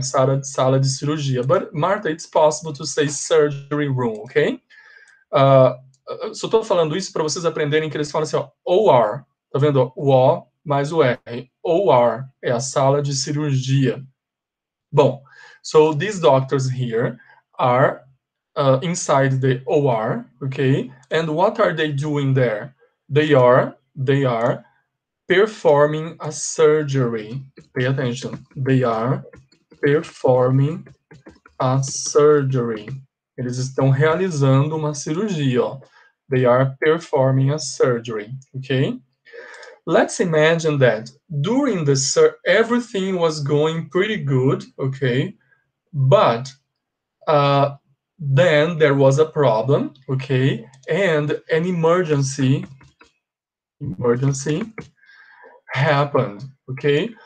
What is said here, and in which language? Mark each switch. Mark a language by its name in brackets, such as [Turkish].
[Portuguese] Sala de cirurgia. [English] But, Marta, it's possible to say surgery room, ok? [Portuguese] Só estou falando isso para vocês aprenderem que eles falam assim, ó, OR. Tá vendo? O O mais o R. OR é a sala de cirurgia. [English] Bom, so these doctors here are inside the OR, okay? And what are they doing there? They are performing a surgery. Pay attention. They are performing a surgery. [Portuguese] Eles estão realizando uma cirurgia, ó. [English] They are performing a surgery, okay? Let's imagine that during the everything was going pretty good, okay? But then there was a problem, okay? And an emergency happened, okay?